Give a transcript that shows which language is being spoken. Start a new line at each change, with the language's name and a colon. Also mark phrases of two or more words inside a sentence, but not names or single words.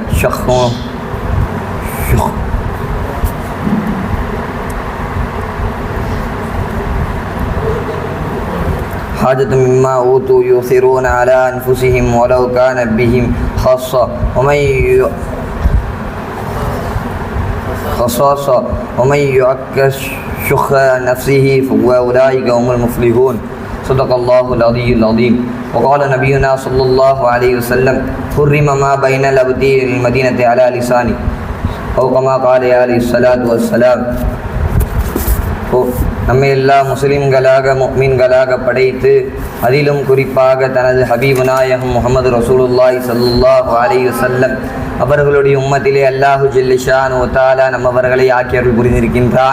Arabic: حاجة مما أوتوا يؤثرون على أنفسهم ولو كان بهم خاصة ومن يعك شح نفسه فأولئك هم المفلحون. صدق الله العلي العظيم. وقال نبينا صلى الله عليه وسلم حرم ما بين الأبد المدينة على لساني أو كما قال عليه الصلاة والسلام.
Tamil: நம்மை எல்லா முஸ்லிம்களாக முஃமின்களாக படைத்து அதிலும் குறிப்பாக தனது ஹபீபு நாயகம் முஹம்மது
Arabic: رسول الله صلى الله عليه وسلم
Tamil: அவர்களுடைய உம்மத்திலே அல்லாஹு
Arabic: جل شأنه وتعالى
Tamil: நம்மவர்களை ஆக்கி அருள் புரிந்திருக்கின்றான்.